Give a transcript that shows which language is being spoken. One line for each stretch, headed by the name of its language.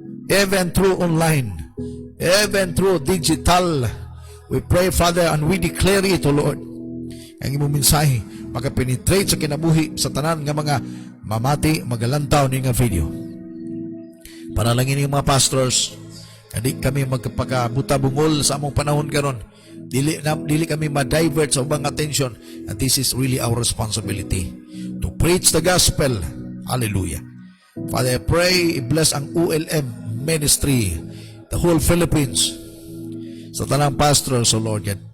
English: Even through online, even through digital. We pray, Father, and we declare it, O Lord.
Cebuano: Ang imong mensahe makapenetrate sa kinabuhi sa tanan nga mga mamati, magalantaw ni nga video. Panalangin ng mga pastors, hindi kami magpakabuta-bungol sa among panahon karon. Dili kami ma-divert sa ubang attention,
English: and this is really our responsibility to preach the gospel. Hallelujah. Father, I pray, bless ang ULM ministry, the whole Philippines, sa tanang pastors, O Lord God.